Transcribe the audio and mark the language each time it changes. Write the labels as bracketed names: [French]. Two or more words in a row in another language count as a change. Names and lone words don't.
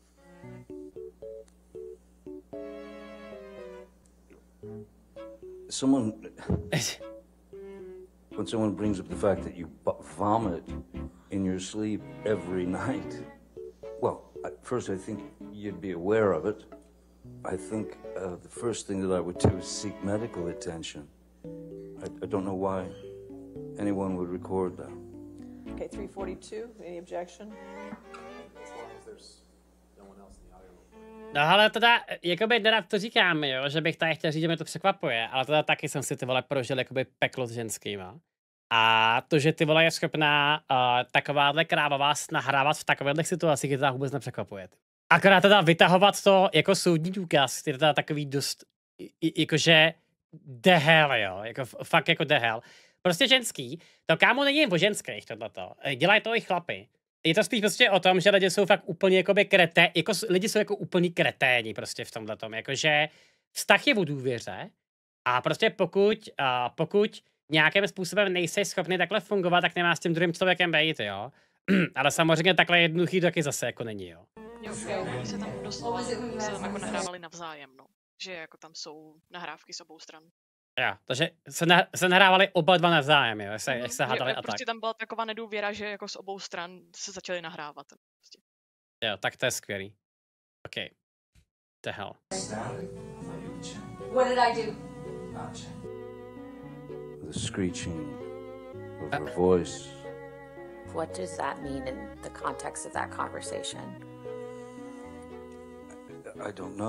[English] When someone brings up the fact that you vomit in your sleep every night, well, first I think you'd be aware of it. I think the first thing that I would do is seek medical attention. I don't know why anyone would record that. Okay, 342. Any objection? As long as there's no one else in the audio. [Czech] No ale teda, jakoby nerad to říkám, jo, že bych tady chtěl říct, že mě to překvapuje, ale teda taky jsem si ty vole prožil jakoby peklo s ženskýma. A to, že ty vole je schopná takováhle krávavá nahrávat v takových situacích, je teda vůbec nepřekvapuje. Akorát teda vytahovat to jako soudní důkaz, je teda takový dost, jakože [English] the hell, [Czech] jo, jako fakt jako [English] the hell. [Czech] Prostě ženský, to kámo není jen o ženských tohleto, dělají to i chlapy. Je to spíš prostě o tom, že lidi jsou fakt úplně jakoby lidi jsou jako úplný kreténi prostě v tomhletom, jakože vztah je o důvěře a prostě pokud nějakým způsobem nejsi schopný takhle fungovat, tak nemá s tím druhým člověkem být, jo. Ale samozřejmě takhle jednoduchý to taky zase jako není, jo. Jo, oni se tam doslova se tam jako nahrávali navzájem, no. Že jako tam jsou nahrávky s obou stran. Jo, takže se nahrávali oba dva navzájem, jo, jak se hádali a tak. Prostě tam byla taková nedůvěra, že jako z obou stran se začaly nahrávat. Prostě. Jo, tak to je skvělý. [English] OK. The hell. What did I do? The screeching of her voice. What does that mean in the context of that conversation? I don't know.